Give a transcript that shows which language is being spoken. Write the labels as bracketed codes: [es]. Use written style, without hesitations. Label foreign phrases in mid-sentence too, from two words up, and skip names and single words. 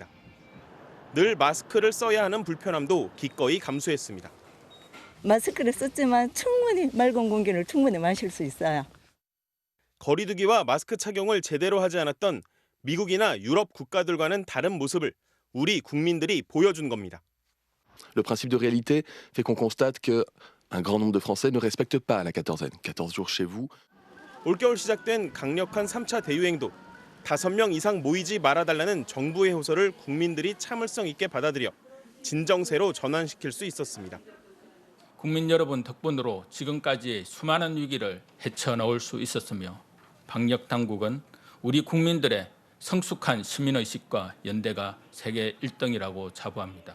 [ko] 늘 마스크를 써야 하는 불편함도 기꺼이 감수했습니다. 마스크를 썼지만 충분히 맑은 공기를 충분히 마실 수 있어요. 거리두기와 마스크 착용을 제대로 하지 않았던 미국이나 유럽 국가들과는 다른 모습을 우리 국민들이 보여준 겁니다. [fr] Le principe de réalité fait qu'on constate que un grand nombre de Français ne respectent pas la quatorzaine. 14 jours chez vous. [ko] 올겨울 시작된 강력한 3차 대유행도 5명 이상 모이지 말아달라는 정부의 호소를 국민들이 참을성 있게 받아들여 진정세로 전환시킬 수 있었습니다. 국민 여러분 덕분으로 지금까지 수많은 위기를 헤쳐나올 수 있었으며 방역 당국은 우리 국민들의 성숙한 시민의식과 연대가 세계 1등이라고 자부합니다.